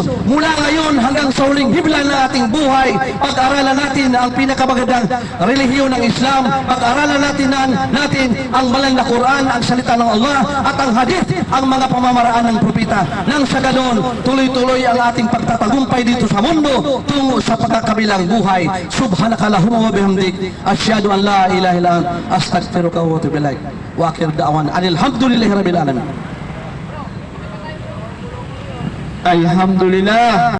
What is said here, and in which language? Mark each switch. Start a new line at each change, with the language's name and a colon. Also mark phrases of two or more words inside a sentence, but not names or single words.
Filipino: Mula ngayon hanggang sa huling himla ng ating buhay, pag-aralan natin ang pinakamagandang relihiyon ng Islam, pag-aralan natin ang banal na Quran, ang salita ng Allah, at ang hadith, ang mga pamamaraan ng propeta. Nang sa ganon, tuloy-tuloy ang ating pagtatagumpay dito sa mundo tungo sa pagkakabilang buhay.
Arabic: سبحانك اللهم وبحمدك أشهد أن لا إله إلا أنت أستغفرك وأتوب إليك. وآخر دعوانا الحمد لله رب العالمين. Alhamdulillah.